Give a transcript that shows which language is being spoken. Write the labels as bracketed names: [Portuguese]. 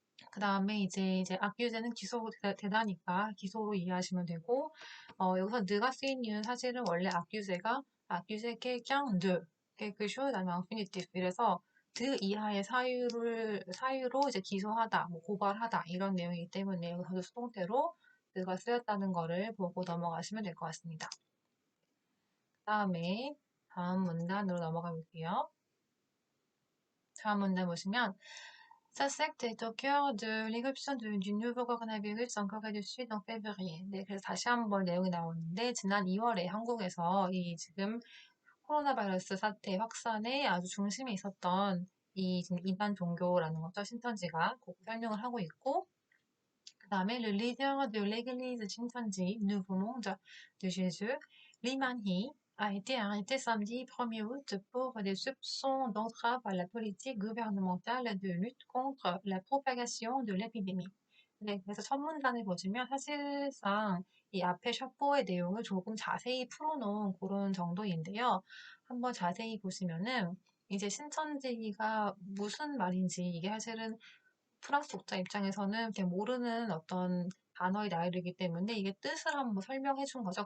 [Korean] 그 다음에 이제 악규제는 되다니까 기소로 이해하시면 되고, 여기서 느가 쓰인 이유는 사실은 원래 악규제가 악규제 [French] quelqu'un de quelque chose [Korean] 아니면 infinitive 이래서 드 이하의 사유로 이제 기소하다, 뭐 고발하다 이런 내용이기 때문에 여기서 수동태로 느가 쓰였다는 거를 보고 넘어가시면 될 것 같습니다. 다음에 다음 문단으로 넘어가 볼게요. 다음 문단 보시면 [French] Sa secte est au cœur de l'éruption du nouveau coronavirus en Corée du Sud en février. [Korean] 네, 그래서 다시 한번 내용이 나오는데 지난 2월에 한국에서 이 지금 코로나 바이러스 사태 확산의 아주 중심에 있었던 이 지금 이단 종교라는 거죠. 신천지가 그 설명을 하고 있고 그 다음에 [French] le leader de l'église Shincheonji, Nouveau Monde de Jésus, Lee Man-hee, a été arrêté samedi 1er août pour des soupçons d'entrave à la politique gouvernementale de lutte contre la propagation de l'épidémie. [Korean] 네, 그래서 첫 문단을 보시면 사실상 이 앞에 샤포의 내용을 조금 자세히 풀어놓은 그런 정도인데요. 한번 자세히 보시면은 이제 신천지가 무슨 말인지 이게 사실은 프랑스 독자 입장에서는 그냥 모르는 어떤 단어의 나열이기 때문에 이게 뜻을 한번 설명해 준 거죠.